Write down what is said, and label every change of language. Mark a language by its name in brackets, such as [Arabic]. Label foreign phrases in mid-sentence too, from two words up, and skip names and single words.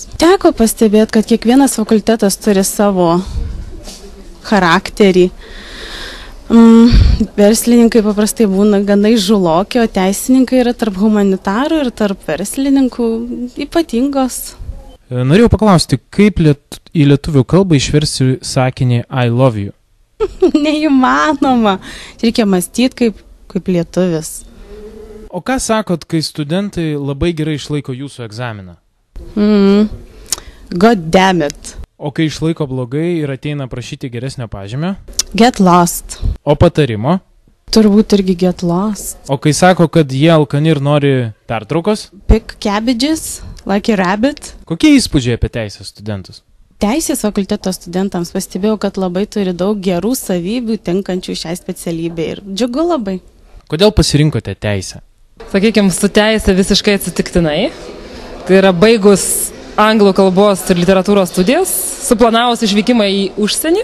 [Lithuanian] Teko pastebėti, kad kiekvienas fakultetas turi savo charakterį. Verslininkai paprastai būna gana įžuloki, o teisininkai yra tarp humanitarų ir tarp verslininkų ypatingos. Norėjau paklausti, kaip į lietuvių kalbą išversti sakinį [English] I love you? [Lithuanian] Neįmanoma. Reikia mąstyti kaip lietuvis. O ką sakot, kai studentai labai gerai išlaiko jūsų egzaminą? [English] God damn it. [Lithuanian] O kai išlaiko blogai ir ateina prašyti geresnio pažymio? [English] Get lost. [Lithuanian] O patarimo? Turbūt irgi [English] get lost. [Lithuanian] O kai sako, kad jie alkani ir nori pertraukos? [English] Pick cabbages, like a rabbit. [Lithuanian] Kokie įspūdžiai apie teisės studentus? Teisės fakulteto studentams pastebėjau, kad labai turi daug gerų savybių tinkančių šiai specialybei ir džiugu labai. Kodėl pasirinkote teisę? Sakykime, su teisė visiškai atsitiktinai. Tai yra baigus anglų kalbos ir literatūros studijas, suplanavus išvykimą į užsienį.